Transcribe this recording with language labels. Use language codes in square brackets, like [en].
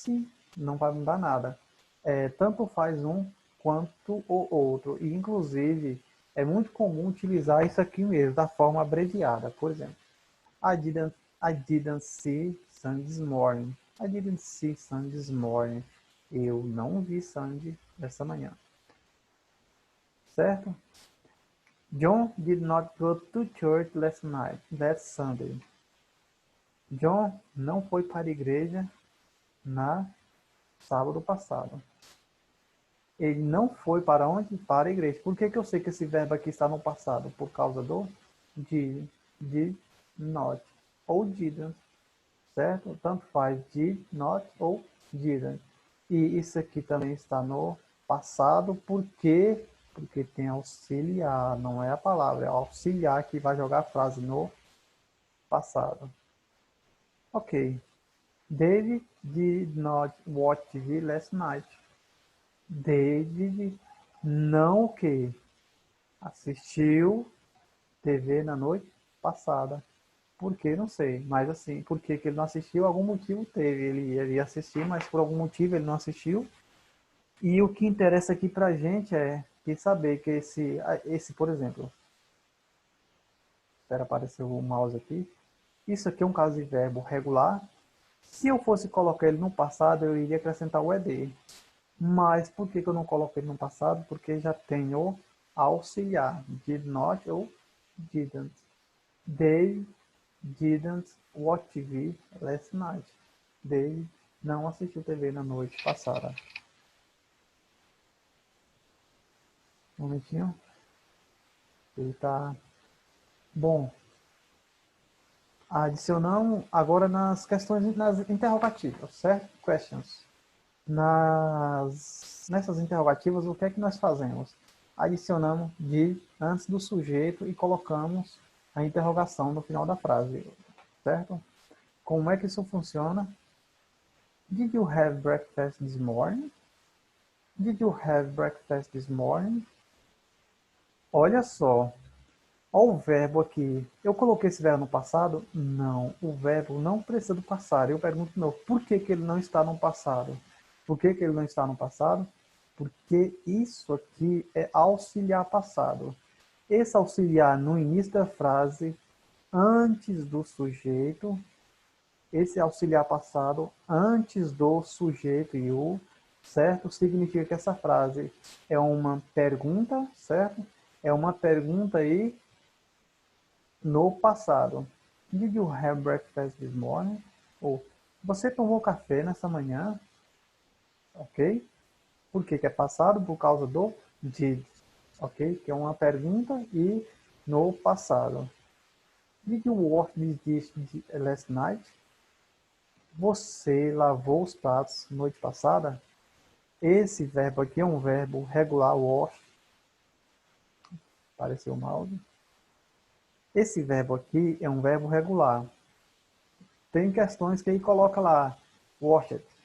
[pt] Sim, não vai mudar nada. Tanto faz um quanto o outro. E, inclusive, é muito comum utilizar isso aqui mesmo, da forma abreviada. Por exemplo, [en] I didn't see Sandy this morning. I didn't see Sandy this morning. [pt] Eu não vi Sandy essa manhã. Certo? [en] John did not go to church last Sunday. [pt] John não foi para a igreja na sábado passado. Ele não foi para onde? Para a igreja. Por que eu sei que esse verbo aqui está no passado? Por causa do did not ou didn't, certo? Tanto faz did not ou didn't. E isso aqui também está no passado, porque tem auxiliar, não é a palavra, é auxiliar que vai jogar a frase no passado. Ok. [en] David did not watch TV last night. [pt] David não o que? Assistiu TV na noite passada. Por que? Não sei. Mas assim, por que ele não assistiu? Algum motivo teve. Ele ia assistir, mas por algum motivo ele não assistiu. E o que interessa aqui pra gente é saber que esse, por exemplo, espera aparecer o mouse aqui. Isso aqui é um caso de verbo regular. Se eu fosse colocar ele no passado, eu iria acrescentar o ed. Mas por que eu não coloquei ele no passado? Porque já tem o auxiliar. [en] Did not ou didn't. They didn't watch TV last night. [pt] They não assistiu TV na noite passada. Um momentinho. Ele tá... Bom. Adicionamos agora nas questões, nas interrogativas, certo? Questions. Nessas interrogativas, o que é que nós fazemos? Adicionamos de antes do sujeito e colocamos a interrogação no final da frase, certo? Como é que isso funciona? [en] Did you have breakfast this morning? Did you have breakfast this morning? [pt] Olha só Olha o verbo aqui. Eu coloquei esse verbo no passado? Não. O verbo não precisa do passado. Eu pergunto de novo, por que, que ele não está no passado? Por que, que ele não está no passado? Porque isso aqui é auxiliar passado. Esse auxiliar no início da frase, antes do sujeito, esse auxiliar passado antes do sujeito e o, certo? Significa que essa frase é uma pergunta, certo? É uma pergunta aí no passado. [en] Did you have breakfast this morning? [pt] Ou você tomou café nessa manhã? Ok? Por que é passado? Por causa do did. Ok? Que é uma pergunta e no passado. [en] Did you wash this dish last night? [pt] Você lavou os pratos noite passada? Esse verbo aqui é um verbo regular, wash. Apareceu o mouse. Esse verbo aqui é um verbo regular. Tem questões que ele coloca lá, washed.